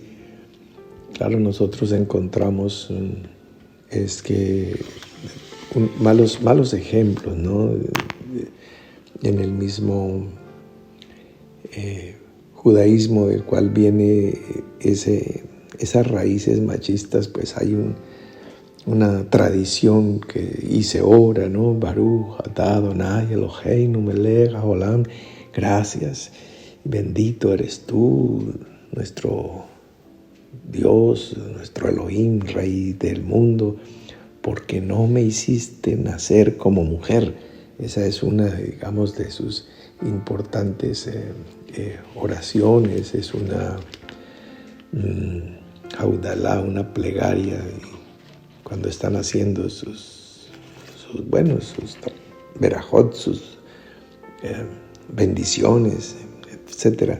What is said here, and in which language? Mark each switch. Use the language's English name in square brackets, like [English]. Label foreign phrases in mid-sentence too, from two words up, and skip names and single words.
[Spanish] Claro, nosotros encontramos malos ejemplos, ¿no? En el mismo judaísmo del cual viene esas raíces machistas, pues hay una tradición y se ora, ¿no? [Hebrew] ברוך אתה אדני אלהינו מלך העולם, [Spanish] gracias, bendito eres tú, nuestro Dios, nuestro Elohim, Rey del mundo, porque no me hiciste nacer como mujer. Esa es una, digamos, de sus importantes oraciones, es una jaudalá, una plegaria, cuando están haciendo sus verajot, sus bendiciones, etc.